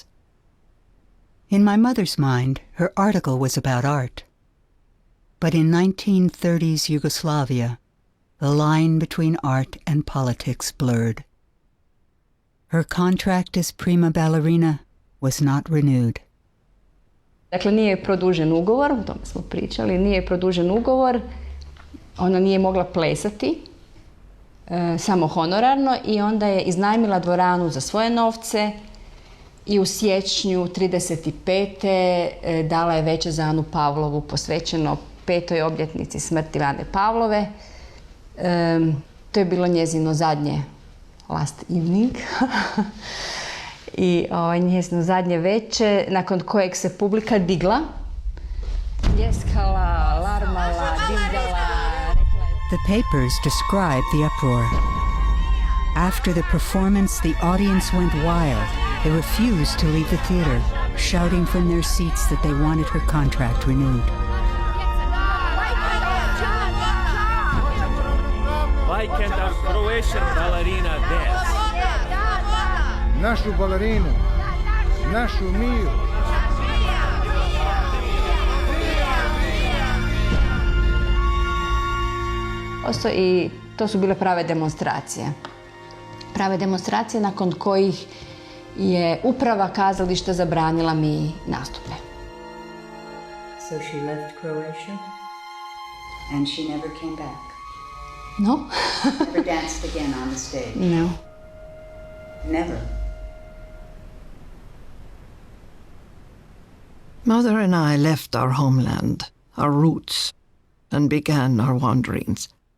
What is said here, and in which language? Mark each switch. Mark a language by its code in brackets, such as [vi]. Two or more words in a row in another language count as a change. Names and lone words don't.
[en] In my mother's mind, her article was about art. But in 1930s Yugoslavia, the line between art and politics blurred. Her contract as prima ballerina was not renewed. [hr] Dakle, nije produžen ugovor, o tome smo pričali, nije produžen ugovor, ona nije mogla plesati, samo honorarno, i onda je iznajmila dvoranu za svoje novce i u siječnju 1935. dala je veče za Anu Pavlovu, posvećeno 5. obljetnici smrti Ane Pavlove. To je bilo njezino zadnje [en] last evening. [hr] I njezino zadnje veče, nakon kojeg se publika digla, ljeskala, larmala, divljala. [en] The papers describe the uproar. After the performance, the audience went wild. They refused to leave the theater, shouting from their seats that they wanted her contract renewed. Why can't our Croatian ballerina dance? [hr] Našu balerinu, našu Miju. I to su bile prave demonstracije. Prave demonstracije nakon kojih je uprava kazališta zabranila mi nastupe. [en] So she left Croatia and she never came back. No. Never danced again on the stage. No. Never. Mother and I left our homeland, our roots, and began our wanderings.